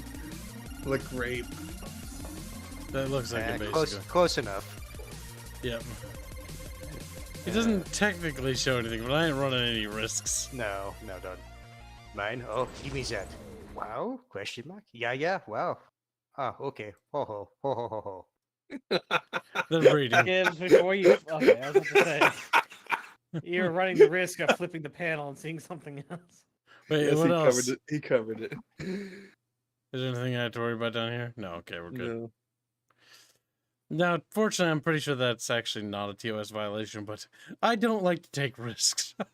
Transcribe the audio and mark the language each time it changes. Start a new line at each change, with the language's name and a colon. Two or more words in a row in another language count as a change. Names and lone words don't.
English: Like rape. That looks like it Close, basically. close enough. Yep. It doesn't technically show anything, but I ain't running any risks. No, don't. Mine? Oh, give me that. Wow? Question mark? Yeah, wow. Ah, okay. Ho ho, ho ho ho ho. They're breeding. Gibbs, before you. Okay, I was about to say. You're running the risk of flipping the panel and seeing something else. Wait, Yes, what he else? covered it. He covered it. Is there anything I have to worry about down here? No, okay, we're good. No. Now, fortunately, I'm pretty sure that's actually not a TOS violation, but I don't like to take risks.